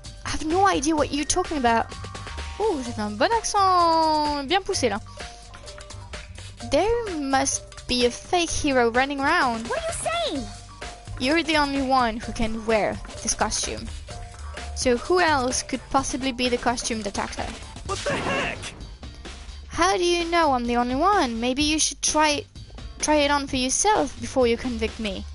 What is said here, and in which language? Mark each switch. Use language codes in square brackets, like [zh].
[en] I have no idea what you're talking about. [fr] Oh, j'ai fait un bon accent bien poussé là. [en] There must be a fake hero running around. What are you saying? You're the only one who can wear this costume. So who else could possibly be the costume detector? What the heck? How do you know I'm the only one? Maybe you should try it on for yourself before you convict me.